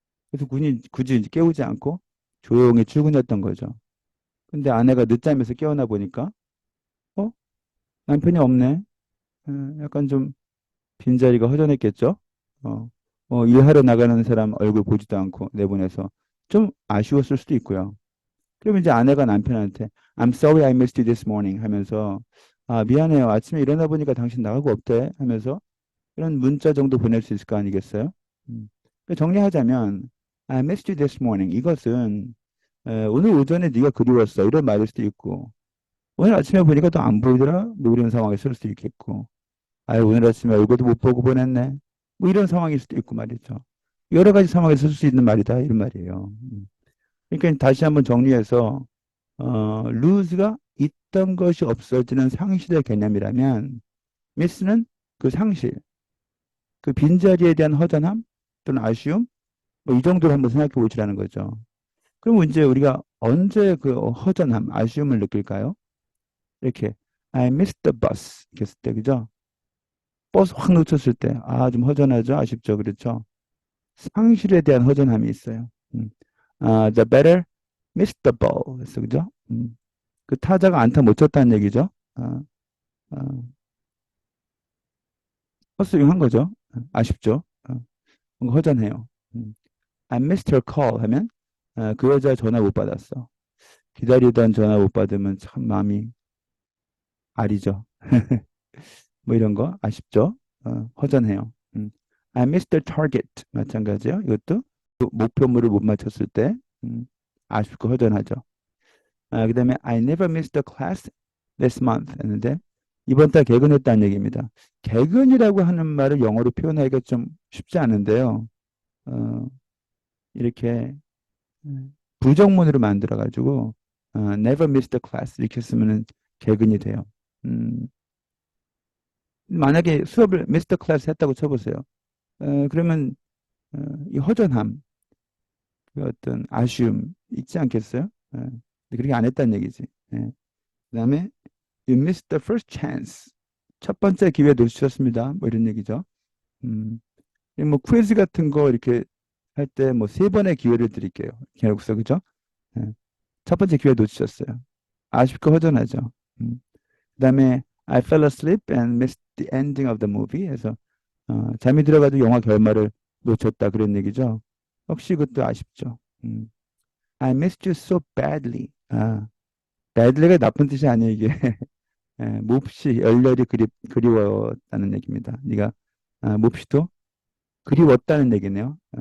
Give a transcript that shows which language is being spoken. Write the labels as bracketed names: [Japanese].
[Korean] 그래서 굳이 이제 깨우지 않고 조용히 출근했던 거죠. 근데 아내가 늦잠에서 깨어나 보니까, 어? 남편이 없네. 약간 좀 빈자리가 허전했겠죠? 어, 일하러 나가는 사람 얼굴 보지도 않고 내보내서 좀 아쉬웠을 수도 있고요. 그러면 이제 아내가 남편한테 [English] I'm sorry I missed you this morning [Korean] 하면서 미안해요. 아침에 일어나 보니까 당신 나가고 없대 하면서 이런 문자 정도 보낼 수 있을 거 아니겠어요? 그러니까 정리하자면 [English] I missed you this morning [Korean] 이것은 오늘 오전에 네가 그리웠어 이런 말일 수도 있고 오늘 아침에 보니까 또 안 보이더라 뭐 이런 상황에 쓸 수도 있겠고 오늘 아침에 얼굴도 못 보고 보냈네 뭐 이런 상황일 수도 있고 말이죠. 여러 가지 상황에 쓸 수 있는 말이다 이런 말이에요. 그러니까 다시 한번 정리해서 lose가 있던 것이 없어지는 상실의 개념이라면 miss는 그 상실, 그 빈자리에 대한 허전함 또는 아쉬움 뭐 이 정도로 한번 생각해 보시라는 거죠. 그럼 이제 우리가 언제 그 허전함, 아쉬움을 느낄까요? 이렇게 [English] I missed the bus [Korean] 이렇게 했을 때 그죠? 버스 확 놓쳤을 때 좀 허전하죠, 아쉽죠, 그렇죠? 상실에 대한 허전함이 있어요. [English] the batter missed the ball [Korean] 그래서 그죠? 그 타자가 안타 못 쳤다는 얘기죠. 아, 아, 헛스윙한 거죠. 아쉽죠. 뭔가 허전해요. [English] I missed her call [Korean] 하면 그 여자 전화 못 받았어. 기다리던 전화 못 받으면 참 마음이 아리죠. 뭐 이런 거 아쉽죠. 허전해요. [English] I missed the target [Korean] 마찬가지요. 이것도 그 목표물을 못 맞췄을 때 아쉽고 허전하죠. 그다음에 [English] I never missed the class this month [Korean] 했는데 이번 달 개근했다는 얘기입니다. 개근이라고 하는 말을 영어로 표현하기가 좀 쉽지 않은데요. 어, 이렇게 부정문으로 만들어가지고 [English] never missed the class [Korean] 이렇게 쓰면은 개근이 돼요. 음, 만약에 수업을 [English] missed the class [Korean] 했다고 쳐보세요. 그러면 이 허전함, 그 어떤 아쉬움 있지 않겠어요? 근데 그렇게 안 했다는 얘기지. [English] 그다음에 you missed the first chance. [Korean] 첫 번째 기회 놓치셨습니다. 뭐 이런 얘기죠. 음, 뭐 퀴즈 같은 거 이렇게 할 때 뭐 세 번의 기회를 드릴게요. 계속서 그죠? 첫 번째 기회 놓치셨어요. 아쉽고 허전하죠. 그다음에 [English] I fell asleep and missed the ending of the movie. [Korean] 해서 잠이 들어가도 영화 결말을 놓쳤다 그런 얘기죠. 혹시 그것도 아쉽죠. [English] I missed you so badly. [Korean] badly가 나쁜 뜻이 아니에요, 이게. 몹시 열렬히 그리웠다는 얘기입니다. 네가 몹시도 그리웠다는 얘기네요.